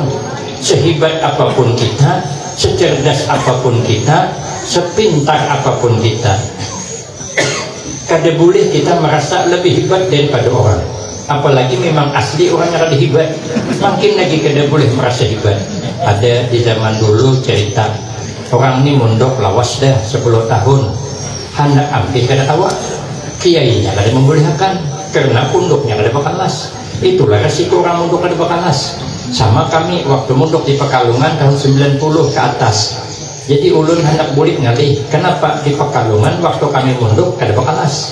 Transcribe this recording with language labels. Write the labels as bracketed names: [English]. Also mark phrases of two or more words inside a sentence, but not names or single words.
[Banjar] Sehebat apapun kita, secerdas apapun kita, sepintar apapun kita, kada boleh kita merasa lebih hebat daripada orang. Apalagi memang asli orang yang ada hebat, makin lagi kada boleh merasa hebat. Ada di zaman dulu cerita orang ini mondok lawas dah 10 tahun, hendak ambil kada tawa, kiainya kada membolehkan karena punduknya kada bakalas. Itulah resiko orang mondok kada bakalas. Sama kami waktu mondok di Pekalongan tahun 90 ke atas. Jadi ulun hendak bulik ngalih. Kenapa di Pekalongan waktu kami mondok kada bakalas.